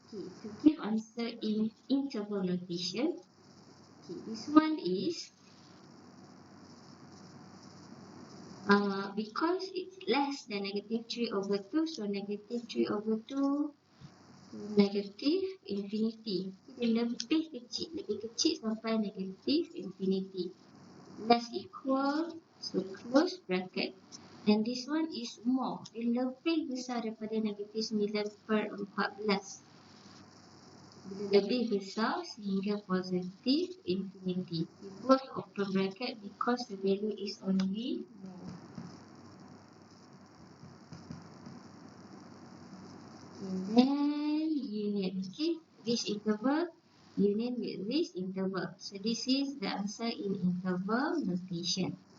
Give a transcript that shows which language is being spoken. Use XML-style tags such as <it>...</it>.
<en>Okay, to give answer in interval notation, okay, this one is because it's less than negative 3 over 2, so negative 3 over 2 negative infinity.</en> <ms>Dia lebih kecil sampai negative infinity.</ms> <en>Less equal, so close bracket. And this one is more.</en> <ms>Dia lebih besar daripada negative 9/14. Bila lebih besar sehingga positive infinity.</ms> <en>We both open bracket because the value is only more. And then union. Okay, this interval union with this interval. So this is the answer in interval notation.</en>